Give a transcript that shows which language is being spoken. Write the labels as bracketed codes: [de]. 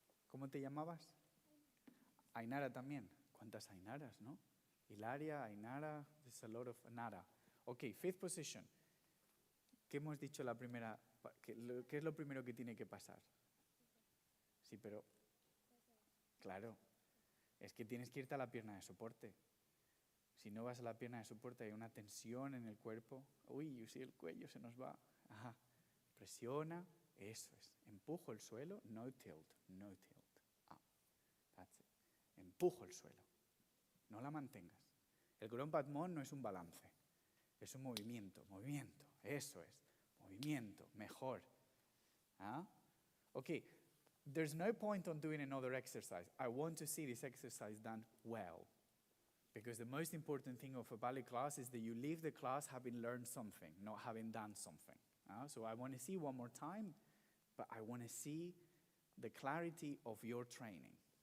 [es] ¿Cómo te llamabas? Ainara también. ¿Cuántas Ainaras, no? [en] Hilaria, Ainara, there's a lot of Nara. Ok, fifth position. [es] ¿Qué hemos dicho la primera? ¿Qué es lo primero que tiene que pasar? Sí, pero... Claro, es que tienes que irte a la pierna de soporte. Si no vas a la pierna de soporte hay una tensión en el cuerpo. Uy, si el cuello se nos va. Ajá. Presiona, eso es. Empujo el suelo, no tilt, no tilt. [en] Ah, that's it. [es] Empujo el suelo. No la mantengas. El Grand Battement no es un balance. Es un movimiento, movimiento. Eso es. Movimiento, mejor. ¿Ah? Ok. [en] There's no point on doing another exercise. I want to see this exercise done well. Because the most important thing of a ballet class is that you leave the class having learned something, not having done something. So I want to see one more time, but I want to see the clarity of your training.